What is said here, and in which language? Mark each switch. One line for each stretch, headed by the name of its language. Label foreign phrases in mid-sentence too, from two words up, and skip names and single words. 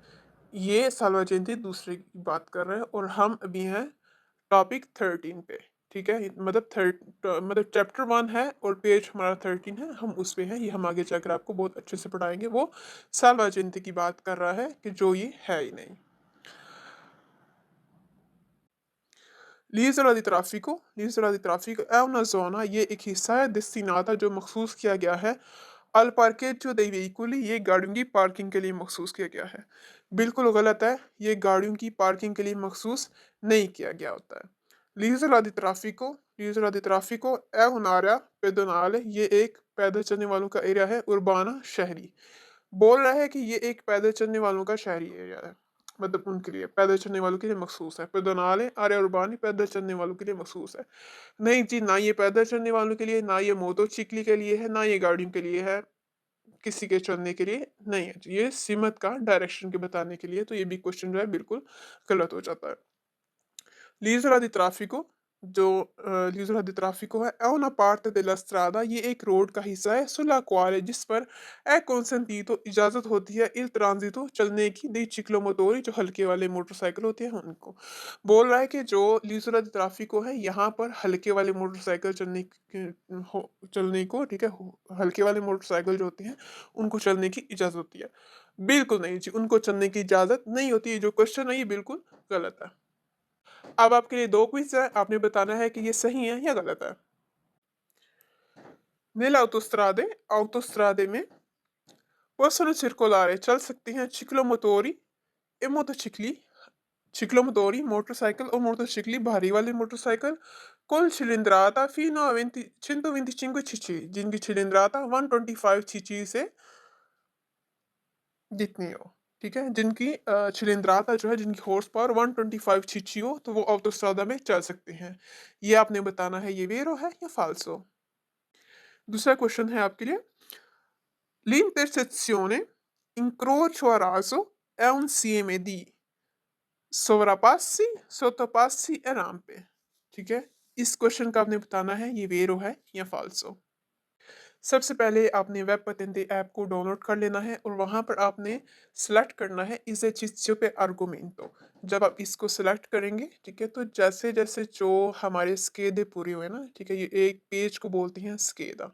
Hindi: ये साल्वा जयंती दूसरे की बात कर रहे हैं और हम अभी हैं टॉपिक 13 पे, ठीक है? मतलब मतलब चैप्टर 1 है और पेज हमारा 13 है, हम उस पे हैं, ये हम आगे जाकर आपको बहुत अच्छे से पढ़ाएंगे। वो साल्वा जयंती की बात कर रहा है कि जो ये है ही नहीं।
Italian: L'isola di traffico è una zona,
Hindi: ये एक हिस्सा है destinata जो मखसूस किया गया है
Italian: al parcheggio dei veicoli,
Hindi: ये गाड़ियों की पार्किंग के लिए मखसूस किया गया है। बिल्कुल गलत है, ये गाड़ियों की पार्किंग के लिए मखसूस नहीं किया गया होता है।
Italian: L'isola di traffico è un'area pedonale,
Hindi: ये एक पैदल चलने वालों का एरिया है, उर्बाना शहरी। बोल रहा है कि ये एक पैदल चलने वालों का शहरी एरिया है, मतलब उनके लिए पैदल चलने वालों के लिए मखसूस है।
Italian: pedonale area urbani
Hindi: पैदल चलने वालों के लिए मखसूस है। नहीं जी, ना ये पैदल चलने वालों के लिए, ना ये मोटरसाइकिल के लिए है, ना ये गाड़ियों के लिए है, किसी के चलने के लिए नहीं है। ये सीमत का डायरेक्शन के बताने के लिए, तो ये भी क्वेश्चन जो है बिल्कुल गलत हो जाता है।
Italian: L'isola di traffico,
Hindi: जो
Italian: l'isola di traffico è una parte della strada,
Hindi: ये एक रोड का हिस्सा है
Italian: sulla quale
Hindi: जिस पर
Italian: è consentito
Hindi: इजाजत होती है
Italian: il transito
Hindi: चलने की
Italian: dei ciclomotori
Hindi: जो हल्के वाले मोटरसाइकिल होते हैं उनको। बोल रहा है कि जो
Italian: l'isola di traffico
Hindi: है यहाँ पर हल्के वाले मोटरसाइकिल चलने को, ठीक है, हल्के वाले मोटरसाइकिल जो होते हैं उनको चलने की इजाजत होती है। बिल्कुल नहीं जी, उनको चलने की इजाजत नहीं होती है। जो क्वेश्चन है ये बिल्कुल गलत है। अब आपके लिए 2 क्विज़ है, आपने बताना है कि ये सही है या गलत है।
Italian: Nell'autostrade में possono circolare
Hindi: चल सकती हैं
Italian: ciclomotori e motocicli, ciclomotori, motorcycle o motocicli
Hindi: भारी वाले
Italian: motorcycle con cilindrata fino a 125 cc, जिनकी cilindrata 125 cc
Hindi: से जितनी हो, ठीक है? जिनकी cilindrata जो है, जिनकी
English: horse power
Hindi: 125 cc हो, तो वो ऑटोस्ट्रादा में चल सकते हैं। ये आपने बताना है, ये वेरो है या फाल्सो। दूसरा क्वेश्चन है आपके लिए,
Italian: l'intersezione incrocio a raso è un insieme di sovrapassi, sottopassi e rampe,
Hindi: ठीक है? इस क्वेश्चन का आपने बताना है, ये वेरो है या फाल्सो। सबसे पहले आपने वेब पतेंते ऐप को डाउनलोड कर लेना है और वहाँ पर आपने सेलेक्ट करना है
Italian: esercizio per argomento.
Hindi: जब आप इसको सेलेक्ट करेंगे, ठीक है, तो जैसे जैसे जो हमारे स्केदे पूरे हुए ना, ठीक है, ये एक पेज को बोलते हैं स्केदा।